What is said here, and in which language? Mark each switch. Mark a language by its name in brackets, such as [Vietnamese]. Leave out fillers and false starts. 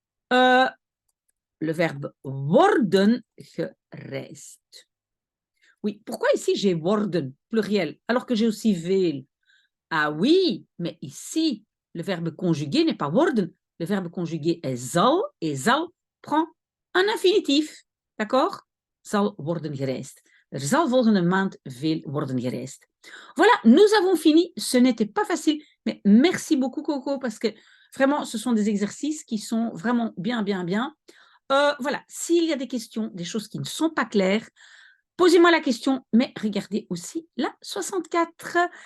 [French] Le verbe [Dutch] worden gereisd. [French] Oui, pourquoi ici j'ai worden, pluriel, alors que j'ai aussi veel? Ah oui, mais ici, le verbe conjugué n'est pas worden. Le verbe conjugué est zal, et zal prend un infinitif. [Dutch] D'accord? Zal worden gereisd. Er zal volgende maand veel worden gereisd. [French] Voilà, nous avons fini. Ce n'était pas facile, mais merci beaucoup, Coco, parce que vraiment, ce sont des exercices qui sont vraiment bien, bien, bien. Voilà, s'il y a des questions, des choses qui ne sont pas claires, posez-moi la question, mais regardez aussi la 64.